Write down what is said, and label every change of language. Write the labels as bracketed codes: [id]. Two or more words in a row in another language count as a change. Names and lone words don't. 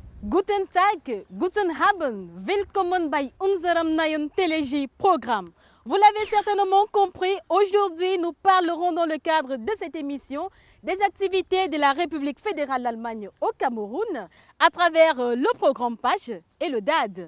[de] Guten Tag, guten Abend, willkommen bei unserem neuen Telegie-Programme. [fr] Vous l'avez certainement compris, aujourd'hui nous parlerons dans le cadre de cette émission des activités de la République fédérale d'Allemagne au Cameroun à travers le programme PASH et le DAD.